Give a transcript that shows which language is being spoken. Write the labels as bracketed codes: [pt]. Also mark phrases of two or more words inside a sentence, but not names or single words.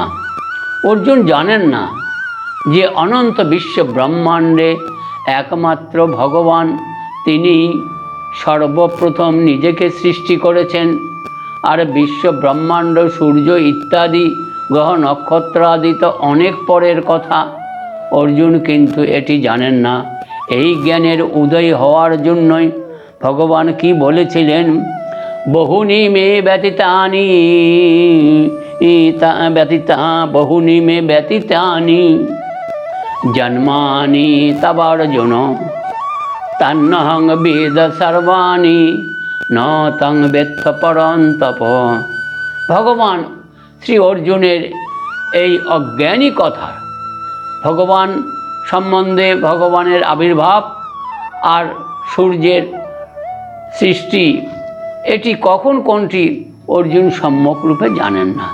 [bn] অর্জুন জানেন না যে অনন্ত বিশ্ব ব্রহ্মাণ্ডে একমাত্র ভগবান, তিনি সর্বপ্রথম নিজেকে সৃষ্টি করেছেন। আর বিশ্ব ব্রহ্মাণ্ড সূর্য ইত্যাদি গ্রহ নক্ষত্র আদি তো অনেক পরের কথা। অর্জুন কিন্তু এটি জানেন না। এই জ্ঞানের উদয় হওয়ার জন্যই ভগবান কি বলেছিলেন? [sa] বহুনি মে ব্যতীতানি বহুনি মে ব্যতীতানি জন্মানি তবার্জুন তন্নহং বেদ সর্বাণি ন তং বেত্থ পরন্তপ। [bn] ভগবান শ্রী অর্জুনের এই অজ্ঞানী কথা, ভগবান সম্বন্ধে, ভগবানের আবির্ভাব আর সূর্যের সৃষ্টি, এটি কখন কোনটি অর্জুন সম্যক রূপে জানেন না।